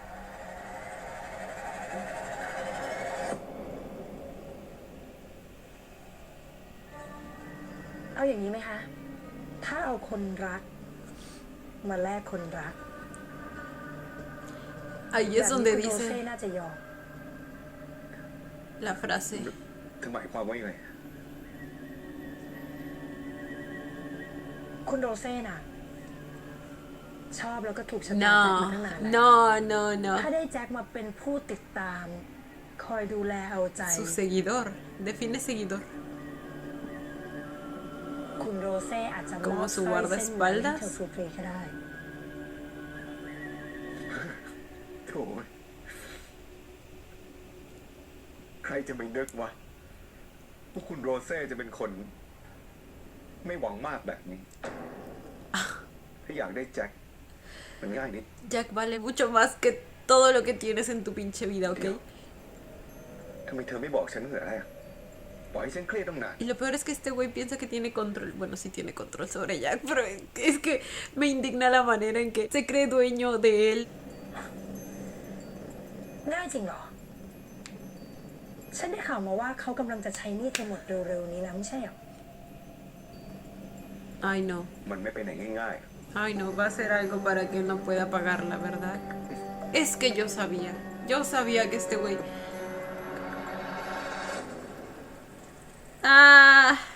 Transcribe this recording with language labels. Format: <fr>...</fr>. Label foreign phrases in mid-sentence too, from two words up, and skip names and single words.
<th>เอาอย่างนี้ไหมคะ ถ้าเอาคนรัก มาแลกคนรัก</th> <es>Ahí</es> <th>แบบ</th> <es>es donde</es> <th>นี้คุณโร</th> <es>dice</es> <th>เซ่น่าจะยอม</th> <es>la frase.</es> <th>เธอหมายความว่ายังไง คุณโรเซ่น่ะ ชอบแล้วก็ถูกชะตาแจ็คมา</th> <es>No,</es> <th>ตั้งนานแล้ว</th> <es>no.</es> <th>ถ้าได้แจ็คมาเป็นผู้ติดตาม คอยดูแลเอาใจ</th> <es>Su seguidor. Define seguidor.</es> <th>คุณโรเซ่อาจจะม</th> <es>Como</es> <th>อบ</th> <es>su</es> <th>สร้อยเส้นนั้นให้</th> <es>guardaespaldas</es> <th>เธอฟรีๆก็ได้ โถ่ใครจะไม่นึกวะว่าคุณโรเซ่จะเป็นคน ไม่หวังมากแบบนี้ ถ้าอยากได้แจ็คมันง่ายนิด</th> <es>Jack vale mucho más que todo lo que tienes en tu pinche vida, ¿ok?</es> <th>ทำไมเธอไม่บอกฉันเหรอฮะปล่อยให้ฉันเครียดตั้งนาน</th> <es>Y lo peor es que este güey piensa que tiene control. Bueno, sí tiene control sobre Jack, pero es que me indigna la manera en que se cree dueño de él.</es> <th>ง่ายจริงเหรอ ฉันได้ข่าวมาว่าเขากำลังจะใช้หนี้เธอหมดเร็วๆนี้แล้วไม่ใช่เหรอ</th> <es>Ay, no.</es> <th>มันไม่ไปไหนง่าย</th> <es>Ay, no. Va a ser algo para que no pueda pagarla, ¿verdad? Es que yo sabía. Yo sabía que este güey... Ah...</es>